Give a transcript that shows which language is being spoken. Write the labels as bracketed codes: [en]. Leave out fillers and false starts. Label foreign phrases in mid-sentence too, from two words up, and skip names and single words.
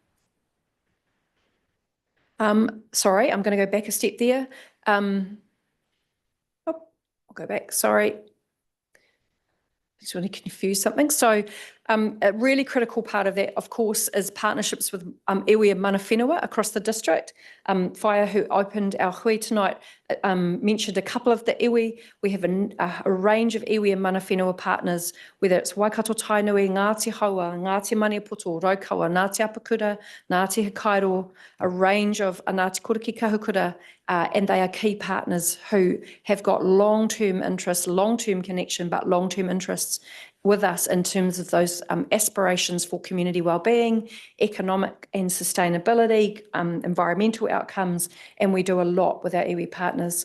[en] Sorry, I'm going to go back a step there. I'll go back, sorry. Just want to confuse something. So a really critical part of that, of course, is partnerships with iwi and [mi] mana whenua [en] across the district. Whaia, who opened our hui tonight, mentioned a couple of the iwi. We have a range of iwi and [mi] mana whenua [en] partners, whether it's Waikato Tainui, Ngāti Haua, Ngāti Maniapoto, Raukawa, Ngāti Apakura, Ngāti Hakairo, a range of Ngāti Koriki Kahukura, and they are key partners who have got long-term interests, long-term connection, but long-term interests with us in terms of those aspirations for community wellbeing, economic and sustainability, environmental outcomes, and we do a lot with our iwi partners.